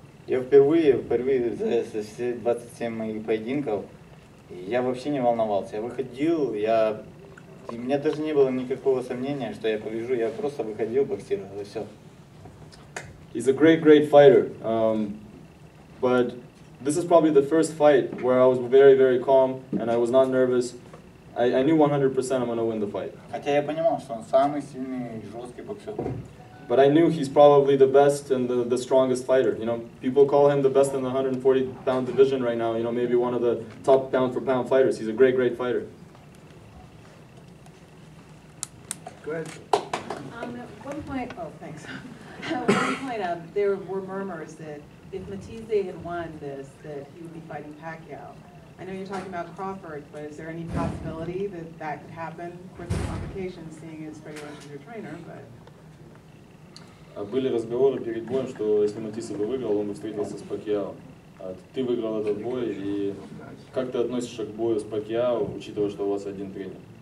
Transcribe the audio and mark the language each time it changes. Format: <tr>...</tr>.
<ru>Я впервые за все 27 моих поединков, я вообще не волновался. Я выходил, и у меня даже не было никакого сомнения, что я побежу. Я просто выходил, боксировал, и все.</ru> <en>He's a great fighter, but this is probably the first fight where I was very calm and I was not nervous. I knew 100% I'm going to win the fight.</en> <ru>Хотя я понимал, что он самый сильный и жесткий боксер.</ru> <en>But I knew he's probably the best and the strongest fighter. You know, people call him the best in the 140-pound division right now. You know, maybe one of the top pound-for-pound fighters. He's a great fighter. Go ahead. At one point, oh, thanks. At one point, there were murmurs that if Matthysse had won this, that he would be fighting Pacquiao. I know you're talking about Crawford, but is there any possibility that that could happen? Of course, the complications, seeing as Freddie Lynch is your trainer, but...</en> <ru>Были разговоры перед боем, что если Matthysse бы выиграл, он бы встретился с Пакьяо. Ты выиграл этот бой, и как ты относишься к бою с Пакьяо, учитывая, что у вас один тренер?</ru>